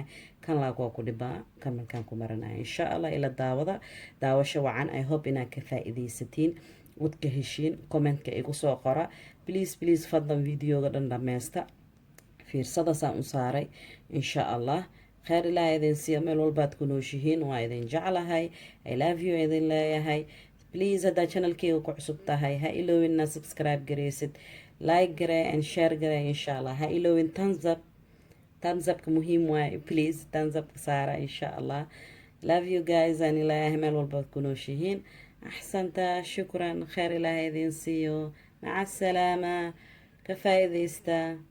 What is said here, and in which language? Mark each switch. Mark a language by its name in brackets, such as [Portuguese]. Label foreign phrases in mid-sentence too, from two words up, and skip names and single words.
[Somali] kan laag waa ku dhibaa kan markaan ku maranaya [Arabic] إن شاء الله [Somali] ila daawada daawasho wacan [English] I hope [Somali] inaad ka faa-iideysatiin wad ka heshiin commentka igu soo qora please fadlan videoga dhan dhameysta fiirsada saan u saaray [Arabic] إن شاء الله [Somali] kheyr ilaaha idin siiya meel walbaad ku nooshihiin waa idin jeclahay [English] I love you [Somali] idin leeyahay please haddaa channelkeyga ku cusub tahay ha iloowin inaad subscribe gareysid like garee [English] and share [Somali] garee [Arabic] إن شاء الله [Somali] ha iloowin [English] thumbs upka [Somali] muhiim waaye please [English] thumbs upka [Somali] saara [Arabic] إن شاء الله [English] love you guys [Somali] aan ilaahay meel walbaad ku nooshihiin axsanta shukran kheyr ilaaha idin siiyo [Arabic] مع السلامة [Somali] ka faa-iideysta